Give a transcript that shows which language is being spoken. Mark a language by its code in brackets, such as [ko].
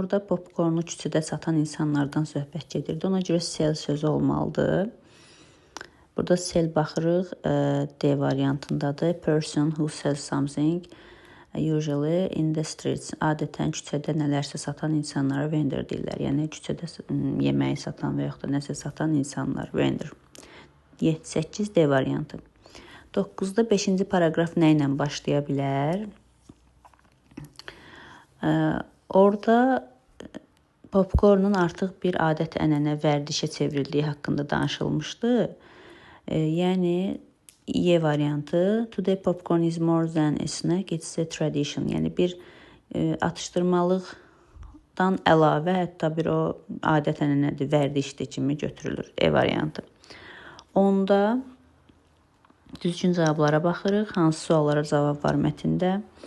[az] Orada popcornu küçədə satan insanlardan söhbət gedirdi. Ona görə sell sözü olmalıdır. Burada sell baxırıq, D variantındadır. [en] Person who sells something usually in the streets. [az] Adətən küçədə nələrsə satan insanlara vendor deyirlər. Yəni küçədə yeməyi satan və yaxud da nəsə satan insanlar vendor. 8 D variantı. 9-da 5-ci paragraf nə ilə başlaya bilər? Orada popcornun artıq bir adət-ənənə, vərdişə çevrildiyi haqqında danışılmışdı. Yəni E variantı. [en] Today popcorn is more than a snack, it's a tradition. [az] Yəni bir atışdırmalıqdan əlavə, hətta bir o adət-ənənədir, vərdişdir kimi götürülür. E variantı. 10-da düzgün cavablara baxırıq. Hansı suallara cavab var mətndə?